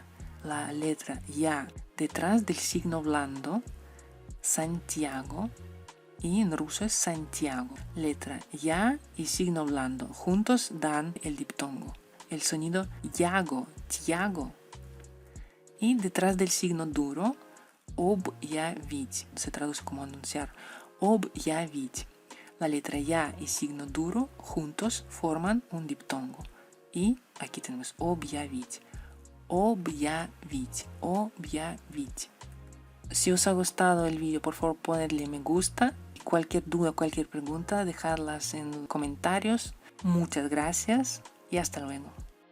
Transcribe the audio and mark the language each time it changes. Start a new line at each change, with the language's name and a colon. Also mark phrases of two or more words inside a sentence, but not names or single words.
Spanish: La letra ya detrás del signo blando, Santiago. Y en ruso es Santiago. Letra ya y signo blando juntos dan el diptongo. El sonido yago, tiago. Y detrás del signo duro, objavить. Se traduce como anunciar. Objavить. La letra ya y signo duro juntos forman un diptongo. Y aquí tenemos objavить. Objavить. Objavить. Si os ha gustado el vídeo, por favor ponedle me gusta. Cualquier duda, cualquier pregunta, dejadlas en los comentarios. Muchas gracias y hasta luego.